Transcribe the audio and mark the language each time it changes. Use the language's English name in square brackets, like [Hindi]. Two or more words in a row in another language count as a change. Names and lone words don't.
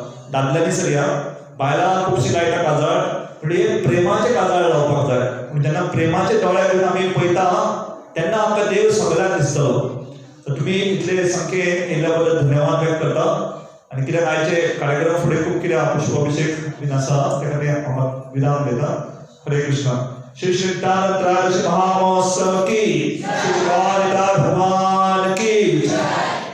[Konkani] दादल्यांनी सरिया बायलां खुबशी लायता काजळ, म्हणजे प्रेमाचे काजळ लावपाक जाय. जेन्ना प्रेमाचे दोळे घेवन आमी पळयता तेन्ना आमकां देव सगळ्याक दिसतलो. तर तुमी इतले संख्येन येयल्या बद्दल धन्यवाद व्यक्त करता. आनी कित्याक आयचे कार्यक्रम फुडें खूब कितें पुष्पाभिषेक बीन आसा त्या खातीर हांव विराम घेता. हरे कृष्ण. श्री श्री नित्यानंद त्रयोदशी महामहोत्सव की, श्री भगवान की